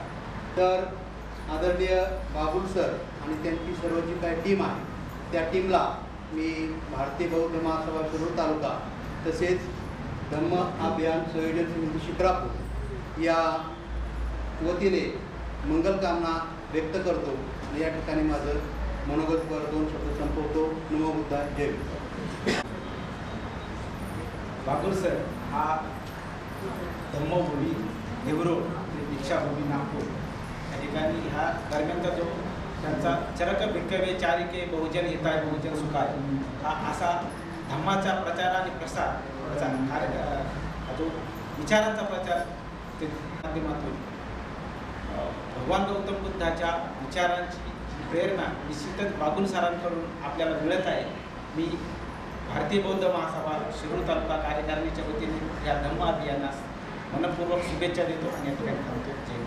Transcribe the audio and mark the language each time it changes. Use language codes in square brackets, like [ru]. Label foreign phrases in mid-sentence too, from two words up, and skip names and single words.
[mr] तर आदरणीय बागुल सर आणि त्यांची सर्व जी काही टीम आहे त्या टीमला मी भारतीय बौद्ध महासभा शिरूर तालुका तसेच धम्म अभियान संयोजन समिती शिक्रापूर या वतीने मंगलकामना व्यक्त करतो आणि या ठिकाणी माझं मनोगतपर 2 शब्द संपवतो. [pi] नमो बुद्धाय. [mr] जय भीम. बागुल सर हा धम्मभूमी देवरोड ते दीक्षाभूमी नागपूर या ठिकाणी ह्या दरम्यानचा जो त्यांचा [pi] चरक भिक्खवे चारिके बहुजन हिताय बहुजन सुखाय [mr] हा असा धम्माचा प्रचार आणि प्रसार जो विचारांचा प्रचार ते माध्यमातून भगवान गौतम बुद्धाच्या विचारांची प्रेरणा निश्चितच बागुल सरांकडून आपल्याला मिळत आहे. मी भारतीय बौद्ध महासभा शिरूर तालुका कार्यकारिणीच्या वतीने या धम्म अभियानास मनपूर्वक शुभेच्छा देतो आणि या ठिकाणी थांबतो.